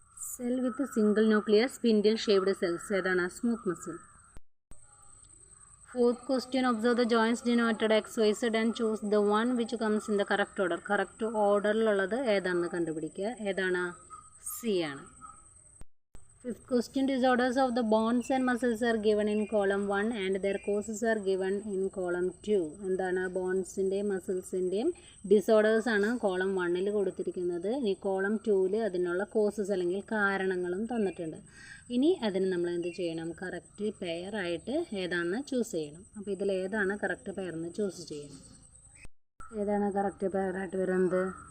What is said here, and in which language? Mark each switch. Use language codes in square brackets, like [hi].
[en] Cell with single nucleus spindle shaped cells ഏതാണ്? Smooth muscle. Fourth question, observe the joints denoted X Y Z and choose the one which comes in the correct order. [ml] Correct ഓർഡറിലുള്ളത് ഏതാണെന്ന് കണ്ടുപിടിക്കുക. ഏതാണ്? C ആണ്. [en] Fifth question, disorders of the bones and muscles are given in column 1 and their causes are given in column 2. [ml] എന്താണ്? ബോൺസിൻ്റെയും മസിൽസിൻ്റെയും disorders ആണ് column 1 കൊടുത്തിരിക്കുന്നത്. ഇനി column 2 അതിനുള്ള causes അല്ലെങ്കിൽ കാരണങ്ങളും തന്നിട്ടുണ്ട്. ഇനി അതിന് നമ്മൾ എന്ത് ചെയ്യണം? കറക്റ്റ് പെയർ ആയിട്ട് ഏതാണെന്ന് ചൂസ് ചെയ്യണം. അപ്പോൾ ഇതിൽ ഏതാണ് കറക്റ്റ് പെയർ എന്ന് ചൂസ് ചെയ്യണം. ഏതാണ് കറക്റ്റ് പെയറായിട്ട് വരുന്നത്?